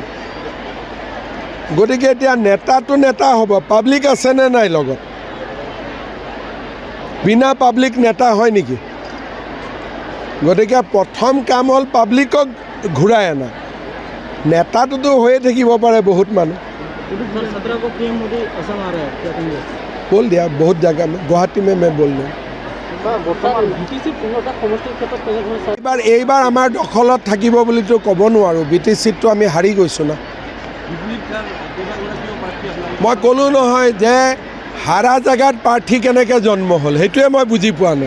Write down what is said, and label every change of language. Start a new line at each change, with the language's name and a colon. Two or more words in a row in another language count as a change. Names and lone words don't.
Assamese: গতিকে এতিয়া নেতাটো নেতা হ'ব, পাব্লিক আছেনে নাই লগত? বিনা পাব্লিক নেতা হয় নেকি? গতিকে প্ৰথম কাম হ'ল পাব্লিকক ঘূৰাই আনা। নেতাটোতো হৈয়ে থাকিব পাৰে বহুত মানুহ।
Hindi: बोल दिया बहुत जगह में, गुवाहाटी में मैं बोल रहा
Assamese: এইবাৰ আমাৰ দখলত থাকিব বুলিতো ক'ব নোৱাৰোঁ। BTCততো আমি হাৰি গৈছোঁ না। মই ক'লোঁ নহয় যে হাৰা জেগাত প্ৰাৰ্থী কেনেকৈ জন্ম হ'ল, সেইটোৱে মই বুজি পোৱা নাই।